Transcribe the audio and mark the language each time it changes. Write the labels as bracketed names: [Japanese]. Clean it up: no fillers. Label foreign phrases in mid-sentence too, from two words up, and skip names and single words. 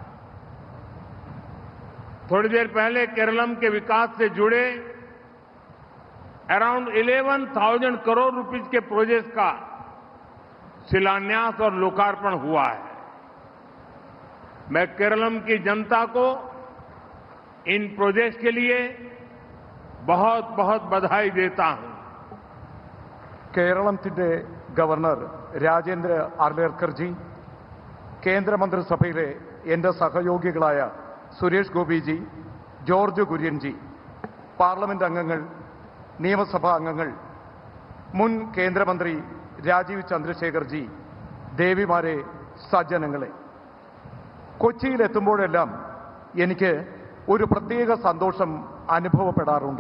[Hindi] थोड़ी देर पहले केरलम के विकास से जुड़े अराउंड 11,000 करोड़ रुपीस के प्रोजेक्ट का शिलान्यास और लोकार्पण हुआ है। मैं केरलम की जनता को इन प्रोजेक्ट के लिए बहुत बहुत बधाई देता हूं। [Malayalam] കേരളത്തിന്റെ ഗവർണർ രാജേന്ദ്ര ആർലേക്കർ ജി, കേന്ദ്രമന്ത്രിസഭയിലെ എന്റെ സഹയോഗികളായ സുരേഷ് ഗോപി ജി, ജോർജ് കുര്യൻ ജി, പാർലമെന്റ് അംഗങ്ങൾ, നിയമസഭാ അംഗങ്ങൾ, മുൻ കേന്ദ്രമന്ത്രി രാജീവ് ചന്ദ്രശേഖർ ജി, ദേവിമാരെ, സജ്ജനങ്ങളെ, കൊച്ചിയിലെത്തുമ്പോഴെല്ലാം എനിക്ക് ഒരു പ്രത്യേക സന്തോഷം അനുഭവപ്പെടാറുണ്ട്.